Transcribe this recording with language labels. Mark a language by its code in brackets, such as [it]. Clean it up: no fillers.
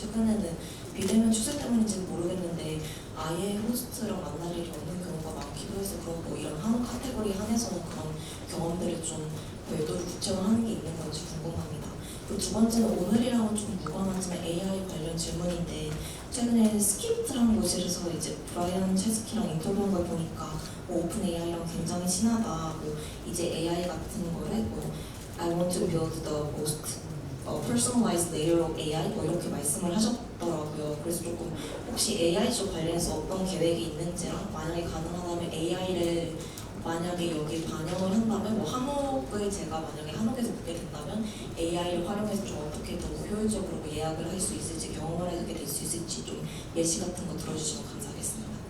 [ko] 최근에는 비대면 추세 때문인지는 모르겠는데 아예 호스트랑 만날 일이 없는 경우가 많기도 해서 그런 이런 한 카테고리 한해서는 그런 경험들을 좀 별도로 구체화하는 게 있는 건지 궁금합니다. 그리고 두 번째는 오늘이랑은 좀 무관하지만 AI 관련 질문인데 최근에 스킵트라는 곳에서 이제 브라이언 체스키랑 인터뷰한 걸 보니까 오픈 AI랑 굉장히 친하다. 이제 AI 같은 거를 [en] I want to build the most personalized layer of AI [ko] 이렇게 말씀을 하셨더라고요. 그래서 조금 혹시 AI 쪽 관련해서 어떤 계획이 있는지랑 만약에 가능하다면 AI를 만약에 여기 반영을 한다면 한옥을 제가 만약에 한옥에서 묵게 된다면 AI를 활용해서 좀 어떻게 더 효율적으로 예약을 할 수 있을지 경험을 하게 될 수 있을지 좀 예시 같은 거 들어주시면 감사하겠습니다.